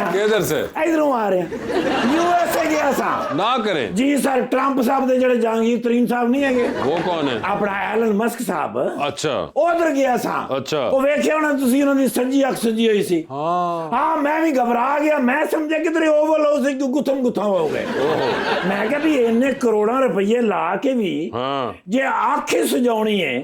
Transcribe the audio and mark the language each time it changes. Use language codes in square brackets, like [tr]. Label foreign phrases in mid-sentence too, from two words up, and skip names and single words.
[hi] किधर से [pa] ਇਧਰੋਂ ਆ ਰਹੇ ਹਾਂ ਯੂਐਸਏ ਗਿਆ ਸਾਂ [hi] ना करें [pa] जी सर ट्रंप साहब ਦੇ ਜਿਹੜੇ ਜਹਾਂਗੀਰ ਤਰੀਨ ਸਾਹਿਬ ਨਹੀਂ ਹੈਗੇ [hi] वो कौन है [pa] ਆਪਣਾ ਐਲਨ ਮਸਕ ਸਾਹਿਬ [hi] अच्छा [pa] ਉਧਰ ਗਿਆ ਸਾਂ ਅੱਛਾ। ਉਹ ਵੇਖਿਆ ਹੋਣਾ ਤੁਸੀਂ ਉਹਨਾਂ ਦੀ ਸੱਜੀ ਅੱਖ ਸੱਜੀ ਹੋਈ ਸੀ ਹਾਂ ਮੈਂ ਵੀ ਘਬਰਾ ਗਿਆ ਮੈਂ ਸਮਝਿਆ ਕਿਧਰੇ ਓਵਰ ਹੋ ਸੀ ਗੁੱਥਮ ਗੁੱਥਾਂ ਹੋ ਗਏ ਮੈਂ ਕਿਹਾ ਵੀ ਇੰਨੇ ਕਰੋੜਾਂ ਰੁਪਏ ਲਾ ਕੇ ਵੀ [hi] हाँ [pa] ਜੇ ਅੱਖ ਹੀ ਸਜਾਉਣੀ ਹੈ